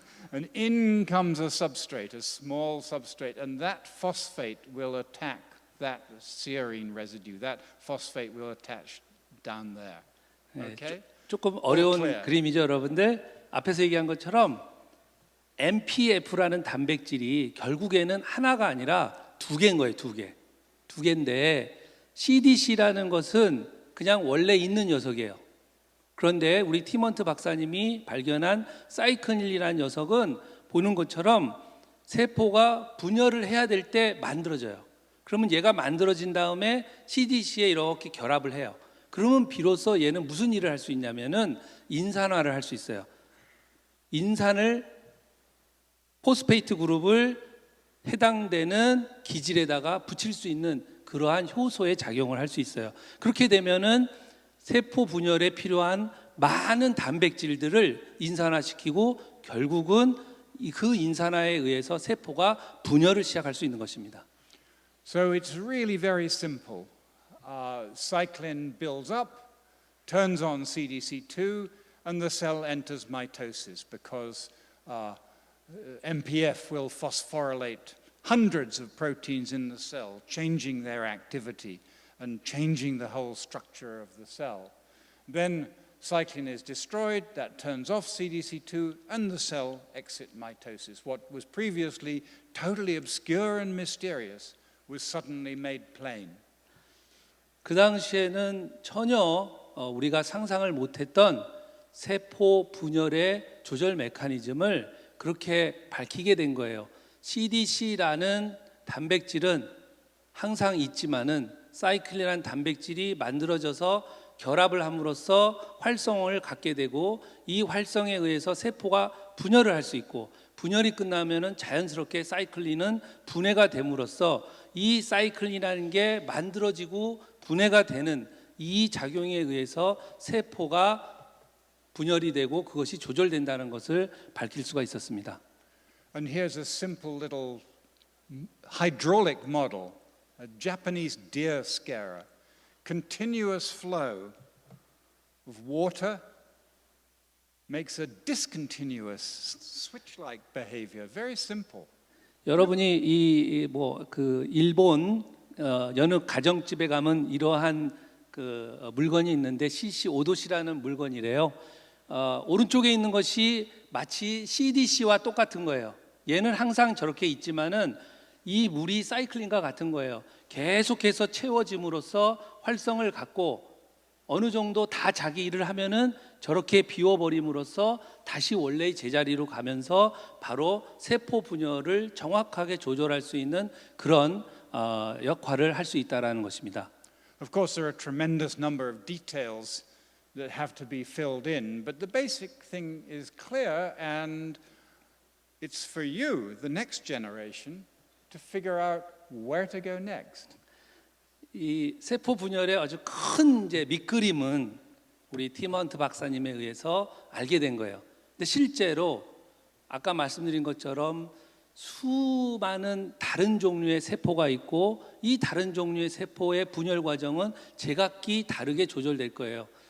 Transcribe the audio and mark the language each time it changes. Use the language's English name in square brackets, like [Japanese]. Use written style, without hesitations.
[English] And in comes a substrate, a small substrate, and that phosphate will attack that serine residue. That phosphate will attach down there. Okay? [Korean] 조금 어려운 [English] clear. [Korean] 그림이죠, 여러분들. 앞에서 얘기한 것처럼 MPF라는 단백질이 결국에는 하나가 아니라 두 개인 거예요, 두 개. 두 개인데 CDC라는 것은 그냥 원래 있는 녀석이에요. 그런데 우리 티먼트 박사님이 발견한 사이클린이라는 녀석은 보는 것처럼 세포가 분열을 해야 될 때 만들어져요. 그러면 얘가 만들어진 다음에 CDC에 이렇게 결합을 해요. 그러면 비로소 얘는 무슨 일을 할 수 있냐면은 인산화를 할 수 있어요. 인산을 포스페이트 그룹을 해당되는 기질에다가 붙일 수 있는 그러한 효소의 작용을 할 수 있어요. 그렇게 되면은 세포 분열에 필요한 많은 단백질들을 인산화시키고 결국은 그 인산화에 의해서 세포가 분열을 시작할 수 있는 것입니다. [English] So it's really very simple. Cyclin builds up, turns on CDC2, and the cell enters mitosis because MPF will phosphorylate hundreds of proteins in the cell, changing their activity and changing the whole structure of the cell. Then cyclin is destroyed, that turns off CDC2, and the cell exits mitosis. What was previously totally obscure and mysterious was suddenly made plain. [Korean] 그 당시에는 전혀 우리가 상상을 못했던 세포 분열의 조절 메커니즘을 그렇게 밝히게 된 거예요. CDC라는 단백질은 항상 있지만은 사이클린이라는 단백질이 만들어져서 결합을 함으로써 활성을 갖게 되고 이 활성에 의해서 세포가 분열을 할 수 있고 분열이 끝나면은 자연스럽게 사이클린은 분해가 됨으로써 이 사이클린이라는 게 만들어지고 분해가 되는 이 작용에 의해서 세포가 분열이 되고 그것이 조절된다는 것을 밝힐 수가 있었습니다. [English] And here's a simple little hydraulic model, a Japanese deer scarer. Continuous flow of water makes a discontinuous switch-like behavior. Very simple. [Korean] 여러분이 이 일본 여느 가정집에 가면 이러한 그 물건이 있는데 CC5도시라는 물건이래요. 오른쪽에 있는 것이 마치 CDC와 똑같은 거예요. 얘는 항상 저렇게 있지만은 이 물이 사이클린과 같은 거예요. 계속해서 채워짐으로써 활성을 갖고 어느 정도 다 자기 일을 하면은 저렇게 비워버림으로써 다시 원래의 제자리로 가면서 바로 세포 분열을 정확하게 조절할 수 있는 그런 역할을 할 수 있다라는 것입니다. [English] Of course, there are a tremendous number of details that have to be filled in, but the basic thing is clear, and it's for you, the next generation, to figure out where to go next. [Korean] 이 세포 분열의 아주 큰 이제 밑그림은 우리 티먼트 박사님에 의해서 알게 된 거예요. 근데 실제로 아까 말씀드린 것처럼 수많은 다른 종류의 세포가 있고 이 다른 종류의 세포의 분열 과정은 제각기 다르게 조절될 거예요.